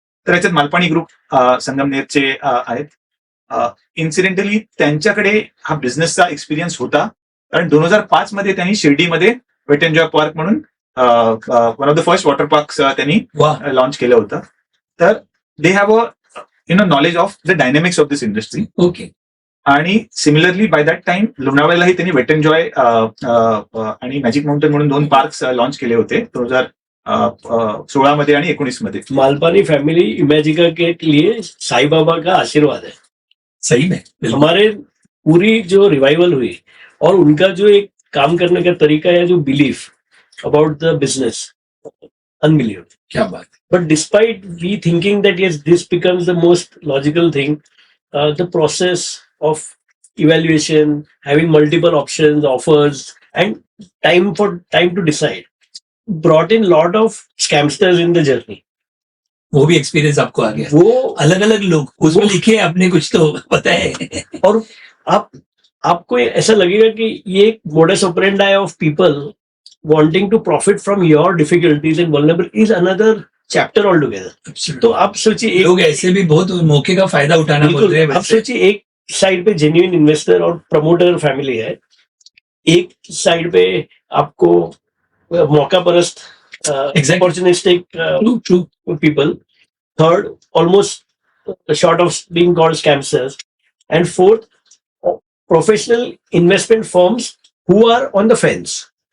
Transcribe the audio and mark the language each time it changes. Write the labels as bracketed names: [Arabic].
[Marathi] तर याच्यात मालपाणी ग्रुप संगमनेरचे आहेत. इन्सिडेंटली त्यांच्याकडे हा बिझनेसचा एक्सपिरियन्स होता, कारण 2005 मध्ये त्यांनी शिर्डीमध्ये वेट एन्जॉय पार्क म्हणून [English] one of the first water park [Marathi] त्यांनी लॉन्च केलं होतं. [English] तर they have a knowledge of the dynamics of this industry. Okay. [Marathi] आणि सिमिलरली [English] by that time [Marathi] लोणावळ्यालाही त्यांनी वेट एन्जॉय आणि मॅजिक माउंटेन म्हणून 2 पार्क्स लॉन्च केले होते 2016 मध्ये आणि 19 मध्ये. [Hindi] मालपानी फैमिली इमेजिका के लिए साईं बाबा का आशीर्वाद है. सही में हमारे पूरी जो रिवाइवल हुई और उनका जो एक काम करने का तरीका है, जो [English] belief about the business, [Hindi] unbelievable. क्या बात. [English] But despite we thinking that yes, this becomes the most logical thing, the process of evaluation, having multiple options, offers, and time to decide, brought in lot of scamsters in the journey. [Hindi] वो भी experience आपको आ गया. वो अलग अलग लोग उसमें लिखे आपने, कुछ तो पता है. और आपको ऐसा लगेगा कि ये एक [English] modus operandi of people wanting to profit from your difficulties and vulnerability is another chapter altogether. [Hindi] तो आप सोचिए, लोग ऐसे भी बहुत मौके का फायदा उठाना बोल रहे हैं. आप सोचिए, एक साइड पे जेन्युइन इन्वेस्टर और प्रमोटर फैमिली है, एक साइड पे आपको मौका परस्त opportunistic people, [English] Third almost short of being called scamsters, and fourth professional investment firms who are on the fence.